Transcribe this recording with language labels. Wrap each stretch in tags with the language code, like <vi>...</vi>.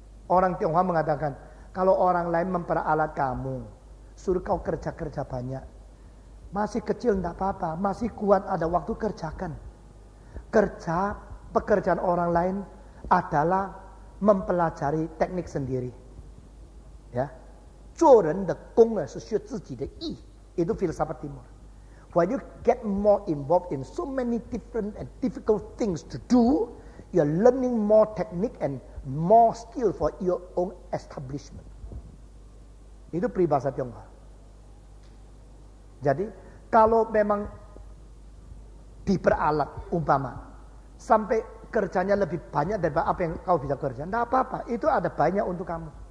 <id>Orang Tionghoa mengatakan, kalau orang lain memperalat kamu, suruh kau kerja-kerja banyak. Masih kecil tidak apa-apa. Masih kuat ada waktu kerjakan. Kerja, pekerjaan orang lain adalah mempelajari teknik sendiri.</id> <zh>Ya, 做人的功呢是学自己的义，</zh> <id>itu filsafat Timur.</id> <en>When you get more involved in so many different and difficult things to do, you're learning more technique and more skill for your own establishment.</en> <id>Itu peribahasa Tionghoa. Jadi kalau memang diperalat umpama sampai kerjanya lebih banyak daripada apa yang kau bisa kerja, tidak apa-apa. Itu ada banyak untuk kamu.</id>